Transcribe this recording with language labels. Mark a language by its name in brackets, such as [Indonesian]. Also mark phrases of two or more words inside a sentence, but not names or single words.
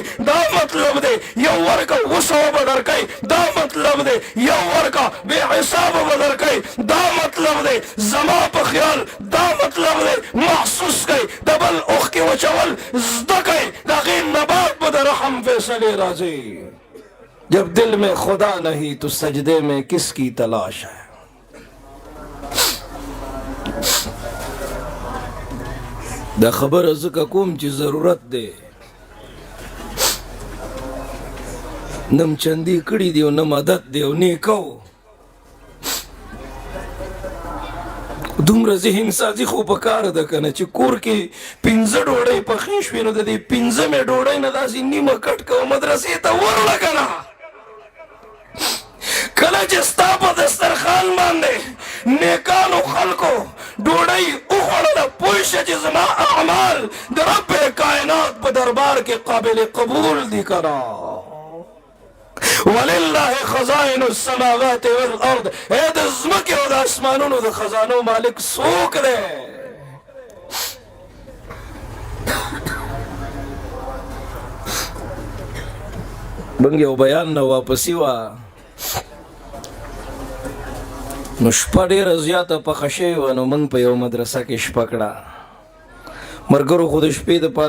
[Pashto] دا مطلب دی یو ورکه 200 به درکوي دا مطلب دی یو ورکه بې حسابه به درکوي دا مطلب دی زما په خیال دا مطلب دی محسوس کوي د بل اوښکې وچول زده کوي د هغې نه بعد به د رحم فیصلې راځي [Urdu] جب دل میں خدا نہیں تو سجدے میں کس کی تلاش ہے [Pashto] دا خبره ځکه کوم چې ضرورت دی نم چندی کړي دی او نه مدد دی او نیکو دومره ذهن سازي خو په کار ده که نه چې کور کې 15 ډوډۍ پخې شوې نو د دې 15مې ډوډۍ نه داسې نیمه کټ کوه مدرسې ته وروړه که نه کله چې ستا په دسترخوان باندې نیکانو خلکو ډوډۍ وخوړله پوه شه چې زما اعمال د رب کائنات په دربار کې قابل قبول دي که نه [Arabic] ولله خزائن السماوات والارض [Pashto] اے د ځمکې او د اسمانونو د خزانو مالک څوک دی موږ یو بیان نه واپسي وه نو شپه ډېره زیاته پخه شوې وه نو موږ په یو مدرسه کې شپه کړه مرګرو خو د شپې دپاره